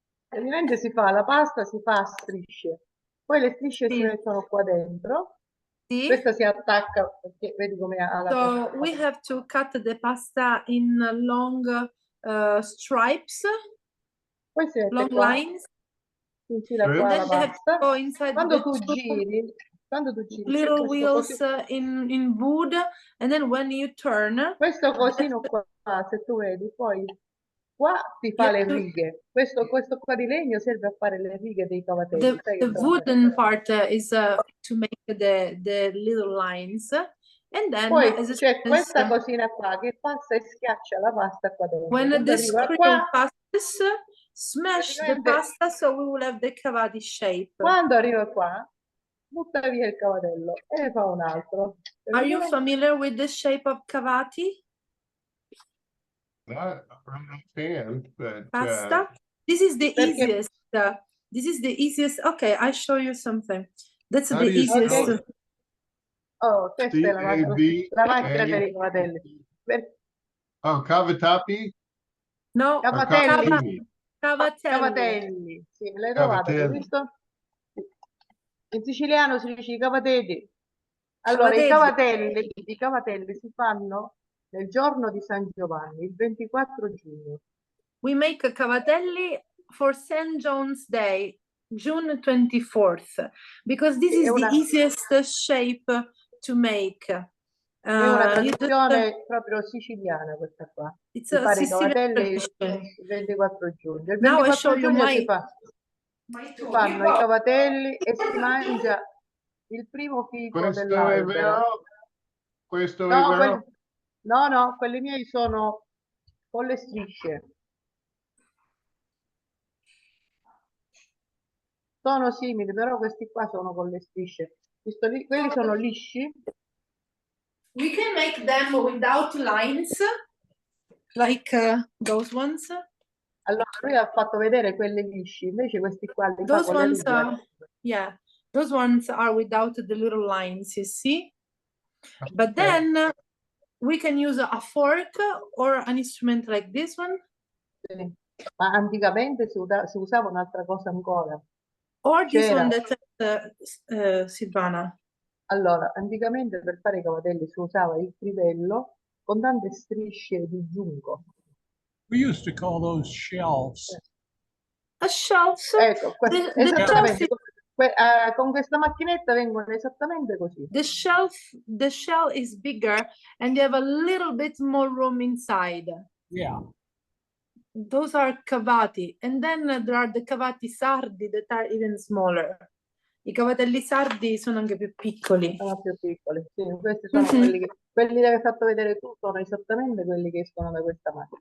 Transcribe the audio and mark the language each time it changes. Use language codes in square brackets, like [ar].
[it] Praticamente si fa la pasta, si fa a strisce, poi le strisce si mettono qua dentro. Questa si attacca, perché vedi come ha la [en] So we have to cut the pasta in long stripes, [it] poi si mette [en] long [it] qua, [en] lines. [it] si infila qua la pasta. Quando tu giri [en] little wheels in wood, and then when you turn, [it] questo cosino qua, se tu vedi, poi qua ti fa le righe. Questo qua di legno serve a fare le righe dei cavatelli. [en] the wooden part is to make the little lines, and then [it] poi c'è questa cosina qua che passa e schiaccia la pasta qua dentro. [en] when the screw passes, smash the pasta, so we will have the cavati shape. [it] Quando arriva qua, butta via il cavatello e ne fa un altro. [en] Are you familiar with the shape of cavati? Not a fan, but Pasta. This is the easiest. This is the easiest. Okay, I show you something. That's the easiest. [it] Oh, questa è la macchina per i cavatelli. Oh, cavatappi? No, cavatelli. Cavatelli. Sì, l'hai trovato, hai visto? In siciliano si dice i cavatelli. Allora, i cavatelli si fanno nel giorno di San Giovanni, il 24 giugno. [en] We make cavatelli for St. John's Day, June 24th, because this is the easiest shape to make. [it] È una tradizione proprio siciliana questa qua. Si fare i cavatelli il 24 giugno. Il 24 giugno si fanno i cavatelli e si mangia il primo fico dell'albero. Questo è vero? No, quelli miei sono con le strisce. Sono simili, però questi qua sono con le strisce. Quelli sono lisci. [en] We can make them without lines, like those ones. [it] Allora, lui ha fatto vedere quelli lisci, invece questi qua li [en] those ones those ones are without the little lines, you see. Okay. But then we can use a fork or an instrument like this one. [it] Sì. Ma anticamente si usava un'altra cosa ancora. [en] Or this one that Silvana. [it] Allora, anticamente per fare i cavatelli si usava il crivello con tante strisce di giunco. [en] We used to call those shelves. A shelf? [it] Ecco, esattamente. Con questa macchinetta vengono esattamente così. [en] The shell is bigger and you have a little bit more room inside. Yeah. Those are cavati, and then there are the cavati sardi that are even smaller. [it] I cavatelli sardi sono anche più piccoli. Sono più piccoli, sì. Questi sono quelli che hai fatto vedere tu, sono esattamente quelli che escono da questa macchina.